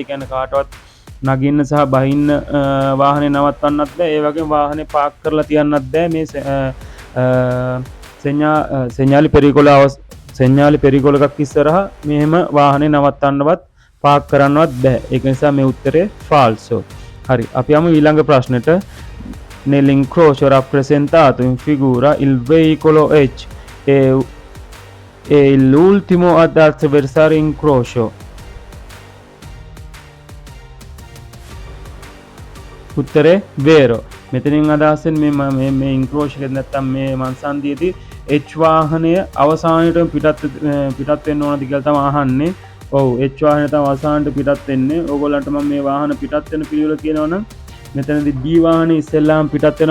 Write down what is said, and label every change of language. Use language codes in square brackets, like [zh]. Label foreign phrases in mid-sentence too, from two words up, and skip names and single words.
[si] කියන්නේ කාටවත් නගින්න සහ බහින්න වාහනේ නවත්තන්නත් බැහැ. ඒ වගේම වාහනේ පාක් කරලා තියන්නත් බැහැ. මේ සෙන්ඥාලි පෙරිකොල එකක් ඉස්සරහා මෙහෙම වාහනේ නවත්තන්නවත් පාක් කරන්නවත් බැහැ. ඒක නිසා මේ උත්තරේ falso. හරි අපි යමු ඊළඟ ප්‍රශ්නෙට. [it] Nell'incrocio rappresentato in figura il veicolo H è l'ultimo ad attraversare incrocio. [si] උත්තරේ වේරෝ. මෙතනින් අදහස් වෙන්නේ මේ ඉන්ක්‍රෝෂ් එකේ නැත්තම් මේ මන්සන්දියේදී H වාහනය අවසානයේට පිටත් වෙන්න ඕනද කියලා තමයි අහන්නේ. ඔව් H වාහනය තමයි අවසානයේට පිටත් වෙන්නේ. ඕගොල්ලන්ට මම මේ වාහන පිටත් වෙන පිළිවෙල කියනවනම් මෙතනදී D වාහනේ ඉස්සෙල්ලාම පිටත් වෙනවා.